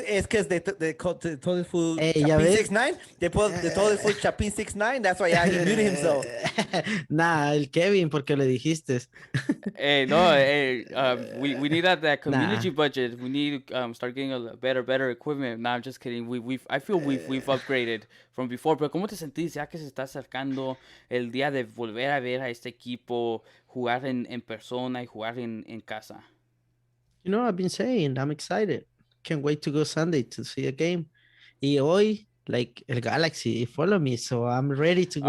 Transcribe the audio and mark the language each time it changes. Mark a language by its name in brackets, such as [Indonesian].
[English] it's because they told the fool [Spanish] Hey, ya Chapin ves. [English] 6'9". They told the fool Chapin 6'9". That's why he muted himself. Nah, [Spanish] el Kevin, porque le dijiste. [English] Hey, no, hey, we need that CommuniG Nah. budget. We need to start getting a better equipment. No, I'm just kidding. I feel we've upgraded from before. [Spanish] Pero ¿cómo te sentís ya que se está acercando el día de volver a ver a este equipo jugar en persona y jugar en casa? [English] I've been saying, I'm excited. Can't wait to go Sunday to see a game. [Spanish] Y hoy, [English] like, el Galaxy, follow me, so I'm ready to go